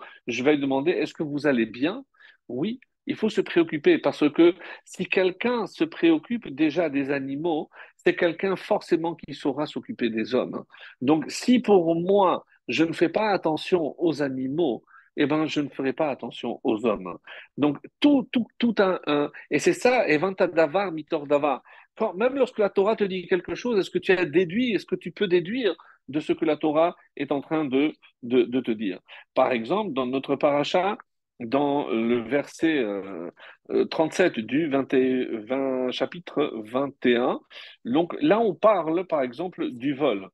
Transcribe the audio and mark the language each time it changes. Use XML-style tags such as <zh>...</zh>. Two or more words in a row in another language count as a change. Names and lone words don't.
<fr>Je vais lui demander, est-ce que vous allez bien? Oui, il faut se préoccuper parce que si quelqu'un se préoccupe déjà des animaux, c'est quelqu'un forcément qui saura s'occuper des hommes. Donc, si pour moi, je ne fais pas attention aux animaux, eh ben, je ne ferai pas attention aux hommes. Donc, tout et c'est ça,</fr> <he>הבנת דבר, מתוך דבר.</he> <fr>Même lorsque la Torah te dit quelque chose, est-ce que tu as déduit, est-ce que tu peux déduire de ce que la Torah est en train de te dire? Par exemple, dans notre paracha, dans le verset 37 du chapitre 21, donc là, on parle, par exemple, du vol.</fr>